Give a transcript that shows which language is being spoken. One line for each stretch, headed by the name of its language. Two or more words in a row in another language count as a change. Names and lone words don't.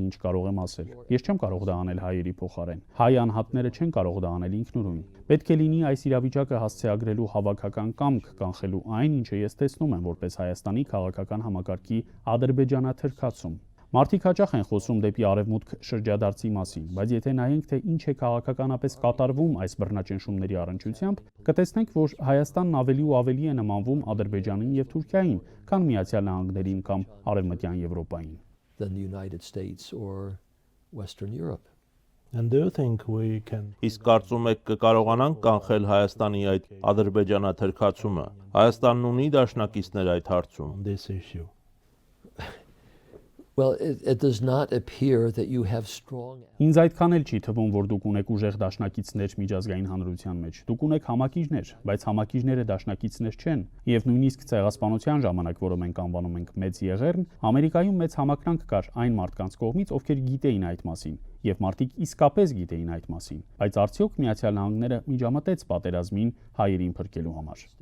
Armenian: ինչ կարող եմ ասել։ Ես չեմ կարող դա անել հայերի փոխարեն։ Հայ անհատները չեն կարող դա անել ինքնուրույն։ Պետք է լինի այս իրավիճակը հասցեագրելու հավաքական կամք կանխելու այն, ինչը ես տեսնում եմ որպես Հայաստանի քաղաքական համակարգի ադրբեջանաթրքացում։ Մարդիկ հաճախ են խոսում դեպի արևմուտք շրջադարձի մասին, բայց եթե նայենք, թե ինչ է քաղաքականապես կատարվում այս բռնաճնշումների առնչությամբ, կտեսնենք, որ Հայաստանն ավելի ու ավելի է նմանվում Ադրբեջանին եւ Թուրքիային, քան Միացյալ Նահանգներին կամ Արևմտյան Եվրոպային։ Իսկ կարծում եք կկարողանանք կանխել Հայաստանի այդ ադրբեջանաթրքացումը։ Հայաստանն ունի դաշնակիցներ այդ հարցում։
English: Well, it does not appear that you have strong.
Armenian: Ինձ այդքան էլ չի թվում, որ դուք ունեք ուժեղ դաշնակիցներ միջազգային հանրության մեջ։ Դուք ունեք համակիջներ, բայց համակիջները դաշնակիցներ չեն, եւ նույնիսկ ցեղասպանության ժամանակ, որը մենք անվանում ենք մեծ եղեռն, Ամերիկայում մեծ համակրանք կար այն մարդկանց կողմից, ովքեր գիտեին այդ մասին, եւ մարդիկ իսկապես գիտեին այդ մասին, բայց արդյոք Միացյալ Նահանգները միջամտեց պատերազմին հայերին փրկելու համար։